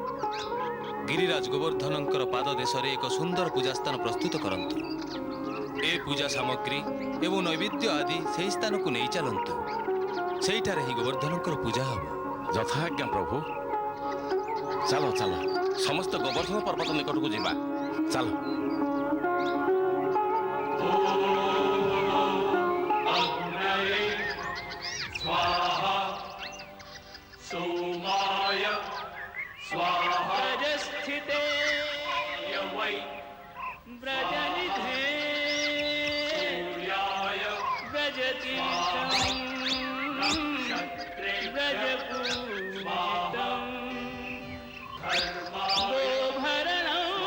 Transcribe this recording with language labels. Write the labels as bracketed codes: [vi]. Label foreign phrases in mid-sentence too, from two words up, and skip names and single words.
[or] ଗିରିରାଜ ଗୋବର୍ଦ୍ଧନଙ୍କର ପାଦ ଦେଶରେ ଏକ ସୁନ୍ଦର ପୂଜାସ୍ଥାନ ପ୍ରସ୍ତୁତ କରନ୍ତୁ। ଏ ପୂଜା ସାମଗ୍ରୀ ଏବଂ ନୈବେଦ୍ୟ ଆଦି ସେହି ସ୍ଥାନକୁ ନେଇ ଚାଲନ୍ତୁ। ସେଇଠାରେ ହିଁ ଗୋବର୍ଦ୍ଧନଙ୍କର ପୂଜା ହେବ। ଯଥାଜ୍ଞା ପ୍ରଭୁ। ଚାଲ ଚାଲ ସମସ୍ତେ ଗୋବର୍ଦ୍ଧନ ପର୍ବତ ନିକଟକୁ ଯିବା। ଚାଲ। [sa] सोमाय स्वाहा स्थिते वै व्रजनिधे सूर्याय व्रजतीर्थं व्रजपूजितं गोभरणं